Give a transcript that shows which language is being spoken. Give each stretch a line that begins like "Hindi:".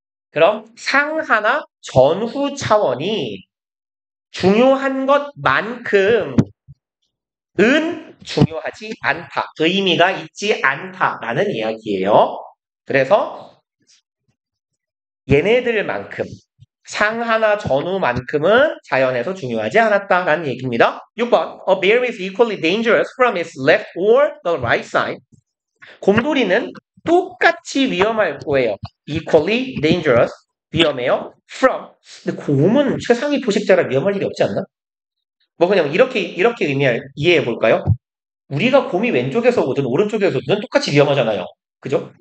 Korean: 그럼 상하나 전후 차원이 중요한 것만큼은 중요하지 않다. 의미가 있지 않다라는 이야기예요. 그래서 얘네들만큼 상하나 전후만큼은 자연에서 중요하지 않았다라는 얘기입니다. 6번.
English: A bear is equally dangerous from its left or the right side.
Korean: 곰돌이는 똑같이 위험할 거예요.
English: Equally dangerous.
Korean: 위험해요.
English: From.
Korean: 근데 곰은 최상위 포식자라 위험할 일이 없지 않나? 뭐 그냥 이렇게 이해해 볼까요? 우리가 곰이 왼쪽에서 오든 오른쪽에서 오든 똑같이 위험하잖아요. 그죠?